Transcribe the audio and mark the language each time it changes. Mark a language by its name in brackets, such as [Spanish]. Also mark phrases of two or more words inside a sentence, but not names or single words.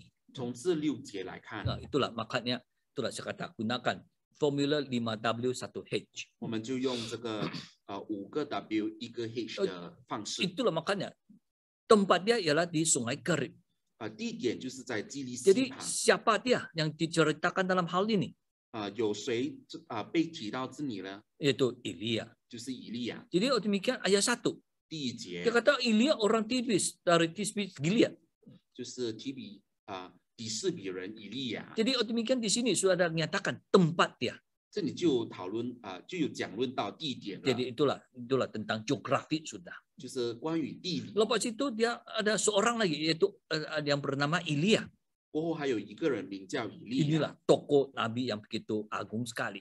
[Chinese] 从这6节来看， [Malay] itulah makanya itulah saya kata gunakan formula 5W1H. [Chinese] 我们就用这个5个 W 1个 H 的方式。 [Malay] Itulah makanya tempat dia ialah di Sungai Kerit. [Chinese] 地点就是在基利溪 [Malay] Jadi [Chinese] 旁。 [Malay] siapa dia yang diceritakan dalam hal ini? [Chinese] 有谁被提到这里呢？ [Malay] Yaitu Elia. [Chinese] 就是以利亚。 [Malay] Jadi demikian ayat 1. [Chinese] 第1节 [Malay] Dia kata Elia orang Tibis dari Tibis Gilead. [Chinese] 就是提示比人以利亚。 [Malay] Jadi demikian di sini sudah ada menyatakan tempat dia. [Chinese] 这里就讨论就有讲论到地点了， [Malay] Jadi itulah tentang geografi sudah. [Chinese] 就是关于地理。 [Malay] Lepas itu dia ada seorang lagi yaitu yang bernama Elia. [Chinese] 过后还有一个人名叫以利亚， [Malay] Inilah tokoh nabi yang begitu agung sekali.